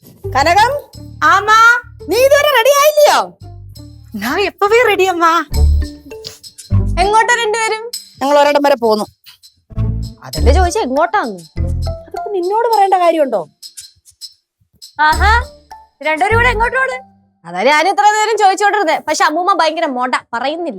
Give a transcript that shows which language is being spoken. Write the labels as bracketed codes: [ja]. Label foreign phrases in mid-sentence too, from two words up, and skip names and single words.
[ml] കനകം. [ta] ஆமா. [ml] നീ ഇതുവരെ റെഡി ആയില്ലയോ? [ta] நான் எப்பவே ரெடி அம்மா. [ml] എങ്ങോട്ടാ രണ്ടുപേരും? ഞങ്ങൾ ഒരിടം വരെ പോന്നു. അതല്ലേ ചോദിച്ചാ എങ്ങോട്ടാന്ന്? അതിപ്പോ നിന്നോട് പറയേണ്ട കാര്യമുണ്ടോ? ആഹാ, രണ്ടുപേരും കൂടെ എങ്ങോട്ടോട്? അതാ ഞാൻ ഇത്ര നേരം ചോദിച്ചോണ്ടിരുന്നത്. പക്ഷെ അമ്മൂമ്മ ഭയങ്കര മൊട, പറയുന്നില്ല.